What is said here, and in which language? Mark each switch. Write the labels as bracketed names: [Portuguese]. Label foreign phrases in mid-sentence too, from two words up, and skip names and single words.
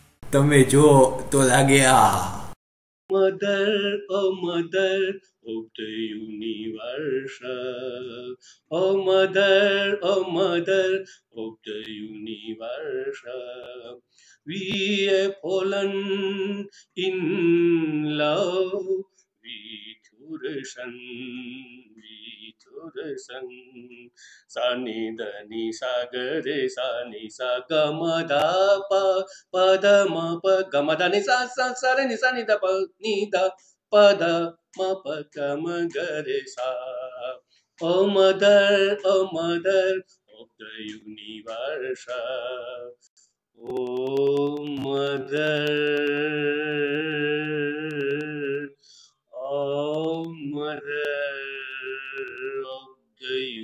[Gujarati] તમે જો તો લાગે આ. [English] Mother, oh mother of the universe. Oh mother of the universe. We have fallen in love with your son, with your son. Sani dani sagare sani sagamada pa padama pa gamada ni sa sa sa re ni sa ni da pa ni da pada ma pa gama gare sa. Oh mother of the universe. Oh mother, oh mother of the